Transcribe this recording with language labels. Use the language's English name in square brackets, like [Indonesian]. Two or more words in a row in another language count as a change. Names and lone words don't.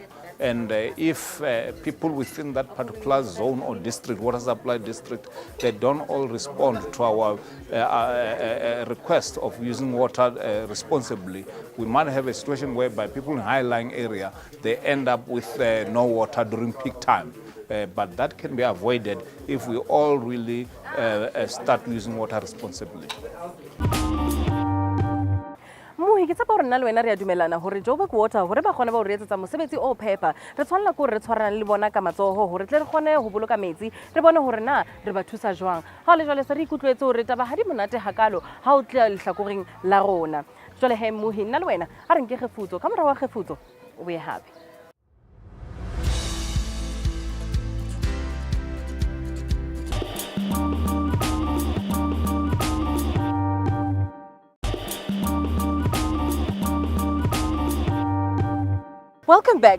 [English] And if people within that particular zone or district, water supply district, they don't all respond to our request of using water responsibly, we might have a situation whereby people in high-lying area, they end up with no water during peak time. But that can be avoided if we all really start using water responsibly. [Southern Sotho] Mohi ke tsapa hore nna le wena re a dumelana hore Joburg Water hore ba kgone ba o re etsetsa mosebetsi o phepa re tshwanela ko re tshwarana le bona ka matsoho hore tle re kgone ho boloka metsi re bone hore na re ba thusa jwang ha le jwale se re ikutlwetse hore taba ha di monate hakalo ha o tla lehlakoreng la rona jwale he Mohi nna le wena a re nke kgefutso ka mora wa kgefutso o be happy. [English] Welcome back.